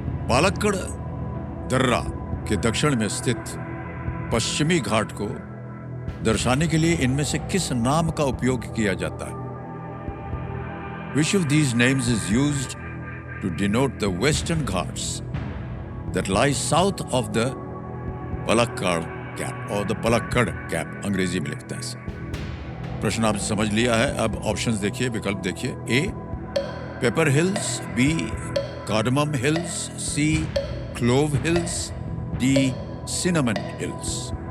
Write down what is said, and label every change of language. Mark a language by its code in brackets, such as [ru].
[hi] पालक्कड़ दर्रा के दक्षिण में स्थित पश्चिमी घाट को दर्शाने के लिए इनमें से किस नाम का उपयोग किया जाता है? [en] Which of these names is used to denote the western Ghats that lie south of the Palakkad Gap or the Palakkad Gap? [hi] अंग्रेजी में लिखता है इसे। प्रश्न आपने समझ लिया है। अब ऑप्शंस देखिए, विकल्प देखिए। ए paper hills, B cardamom hills, सी clove hills, D cinnamon hills.